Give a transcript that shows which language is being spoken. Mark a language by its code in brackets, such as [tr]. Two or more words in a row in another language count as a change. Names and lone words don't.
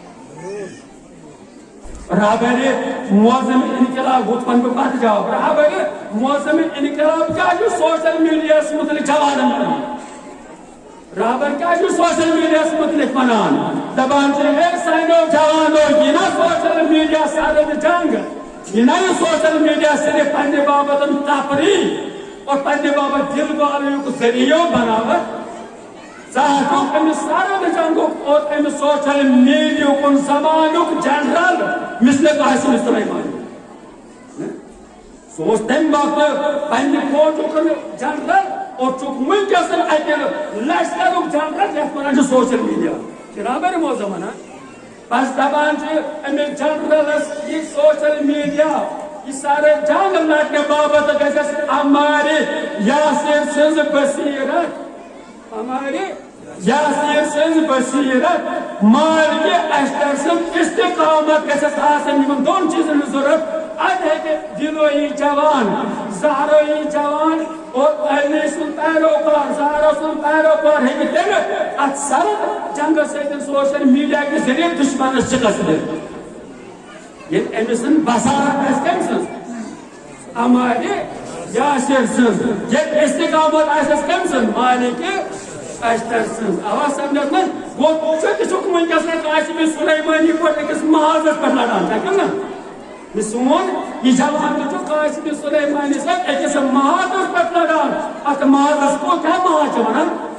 [ks] رہبری معظم انقلاب ہُتھ وَنہٕ بہٕ پتہٕ جواب رہبری معظم انقلاب کیٛاہ چھُ [en] social media [ks] مُتعلق جوانن ونان رہبر کیٛاہ چھُ [en] social media [ks] مُتعلق ونان دپان چھِ ہے سانیو جوانو یہِ نا [en] social media [ks] سرد جنگ یہِ نا یہِ [en] social media [ks] صرف پننہِ باپتھ تفریح اور پننہِ باپتھ دل بالنُک ذٔریعہٕ بناوان ژٕ ہٮ۪کُکھ أمِس سرد جنگُک اور أمِس [en] social media [ks] زمانُک جنرل مثل قاسم سلیمانی سُہ اوس تمہِ وقتہٕ پننہِ فوجُک جنرل اور چھُکھ وٕنکیٚس اتہِ لشکرُک جنرل یتھ ونان چھِ [en] social media [ks] چھِ رہبر معظم ونان بس دپان چھِ أمِس جنرلس یہِ [en] social media [ks] یہِ سارے جنگ لڑنہٕ باپتھ گژھٮ۪س ہمارِ یاسر سٕنٛز بصیرت ہمارِ یاسر سٕنٛز بصیرت مالکہِ اشتر سٕنٛز استقامت گژھٮ۪س آسٕنۍ یِمن دۄن چیٖزن ہٕنٛز ضروٗرت اتہِ ہیٚکہِ دِلویی جوان زہرٲیی جوان اور علی سُنٛد پیروکار زہرا سُنٛد پیروکار ہیٚکہِ تٔمِس اتھ سرد جنگس سۭتۍ [en] social media [ks] کہِ ذٔریعہٕ دُشمنس شکست دِتھ ییٚلہِ أمِس بصارت آسہِ کٔمۍ سٕنٛز ہمارِ یاسر سٕنٛز ییٚلہِ استقامت آسٮ۪س کٔمۍ سٕنٛز مالکہِ اشتر سٕنٛز آوا سمجھس منٛز گوٚو ژٕ تہِ چھُکھ وٕنکیٚس قاسم سلیمانی پٲٹھۍ أکِس محاذس پٮ۪ٹھ لڑان چھا کِنہٕ نہ سون یہِ جوان تہِ چھُ قاسم سلیمانی سۭتۍ أکِس محاذس پٮ۪ٹھ لڑان اتھ محاذس کوٚت محاذ چھِ ونان